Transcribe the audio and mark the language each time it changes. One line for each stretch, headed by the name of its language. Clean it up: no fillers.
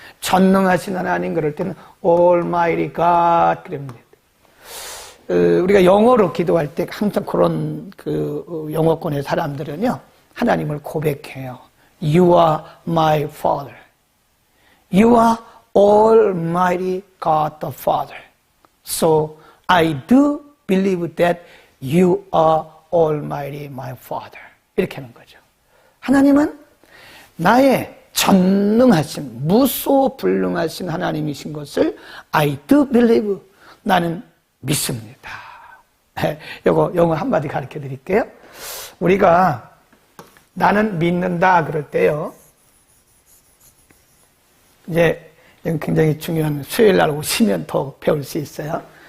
Korean: 전능하신 하나님 그럴 때는
English: Almighty God
Korean: 그럽니다. 우리가 영어로 기도할 때 항상 그런 그 영어권의 사람들은요, 하나님을 고백해요.
English: You are my Father. You are Almighty God the Father. So I do believe that you are Almighty my Father.
Korean: 이렇게 하는 거죠. 하나님은 나의 전능하신, 무소불능하신 하나님이신 것을
English: I do believe.
Korean: 나는 믿습니다. 이거 영어 한마디 가르쳐 드릴게요. 우리가 나는 믿는다 그럴 때요, 이제 굉장히 중요한, 수요일 날 오시면 더 배울 수 있어요.